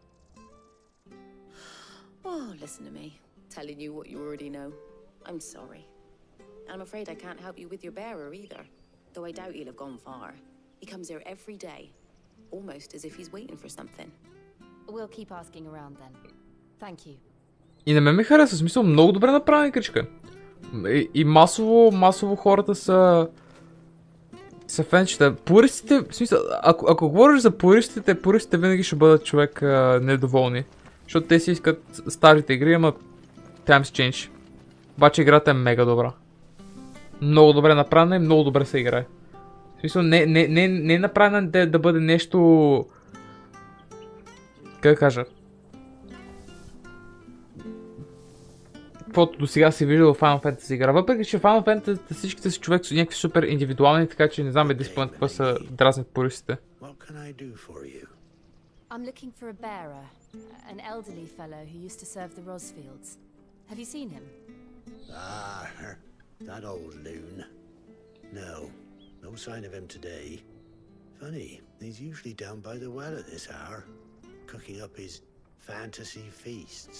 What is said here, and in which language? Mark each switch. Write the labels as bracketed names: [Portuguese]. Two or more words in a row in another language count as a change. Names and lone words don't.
[English] Oh, listen to me, telling you what you already know. I'm sorry. I'm afraid I can't help you with your bearer either, though I doubt he'll have gone far. He comes here every day, almost as if he's waiting for something. We'll keep asking around then. Thank you. [Bulgarian] И на мен ми хареса, в смисъл много добре направена игричка. И масово хората са фенчета. Пуристите, в смисъл, ако говориш за пуристите винаги ще бъдат човек недоволни. Защото те си искат старите игри, ама [English] times change. [Bulgarian] Обаче играта е мега добра. Много добре направена и много добре се играе. В смисъл, не е направена да бъде нещо... Как да кажа? Каквото до сега си виждал в Final Fantasy игра. Въпреки че Final Fantasy всичките си човек са някакви супер индивидуални, така че не знам единствено какво са дразнят пуристите. [English] I'm looking for a bearer, an elderly fellow who used to serve the Rosfields. Have you seen him? Ah, that old loon. No sign of him today. Funny, he's usually down by the well at this hour, cooking up his fantasy feasts.